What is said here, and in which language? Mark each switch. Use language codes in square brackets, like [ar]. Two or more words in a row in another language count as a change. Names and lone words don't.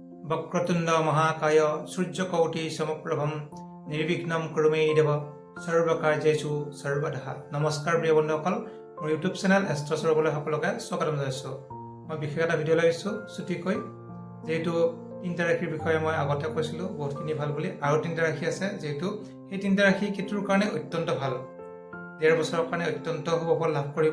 [sa] वक्रतुंड महाकाय सूर्यकोटि समप्रभम निर्विघ्नं कुरु मे देव सर्वकार्येषु सर्वदा। [as] নমস্কাৰ প্ৰিয় बন্ধুসকল, মোৰ ইউটিউব চেনেল এষ্ট্ৰছৰবলৈ সকলোকে স্বাগতম জনাইছোঁ। মই বিশেষ এটা ভিডিঅ' লৈছোঁ ছুটিকৈ, যেহেতু তিনিটা ৰাশিৰ বিষয়ে মই আগতে কৈছিলোঁ বহুতখিনি ভাল বুলি। আৰু তিনিটা ৰাশি আছে, যেহেতু সেই তিনিটা ৰাশি কেতুৰ কাৰণে অত্যন্ত ভাল, 1.5 বছৰৰ কাৰণে অত্যন্ত শুভ ফল লাভ কৰিব।